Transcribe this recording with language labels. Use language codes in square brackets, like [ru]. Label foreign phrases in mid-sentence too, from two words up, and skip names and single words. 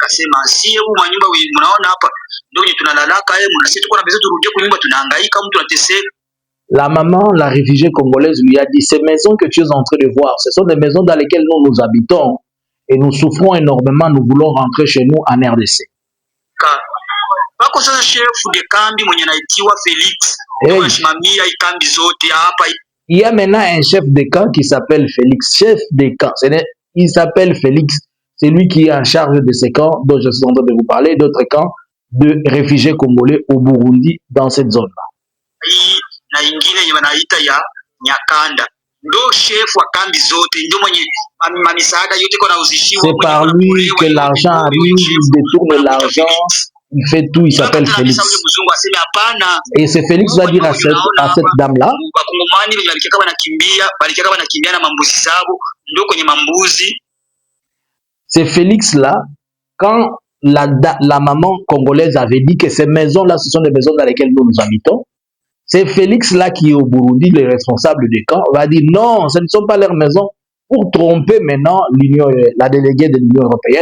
[fr] La maman, la réfugiée congolaise lui a dit, ces maisons que tu es en train de voir, ce sont des maisons dans lesquelles nous habitons et nous souffrons énormément, nous voulons rentrer chez nous en RDC. [sw] Wako sasa [fr] chef de [sw] kambi mwenye anaitiwa Felix anasimamia ikambi zote hapa. [fr] Il y a maintenant un chef de camp qui s'appelle Félix, chef de camp. Il s'appelle Félix. C'est lui qui est en charge de ces camps dont je suis en train de vous parler, d'autres camps de réfugiés congolais au Burundi dans cette zone-là. [sw] Na ingine yenye wanaita ya Nyakanda ndo chef wa kambi zote, ndio mwenye mamisaada yote kwa nauzishiwa. [fr] C'est par lui que l'argent arrive, il détourne l'argent, il fait tout, il s'appelle Félix. Et c'est Félix va dire à cette dame-là, c'est Félix là, quand la maman congolaise avait dit que ces maisons-là, ce sont des maisons dans lesquelles nous habitons, c'est Félix là qui est au Burundi, le responsable du camp, va dire non, ce ne sont pas leurs maisons, pour tromper maintenant la déléguée de l'Union européenne.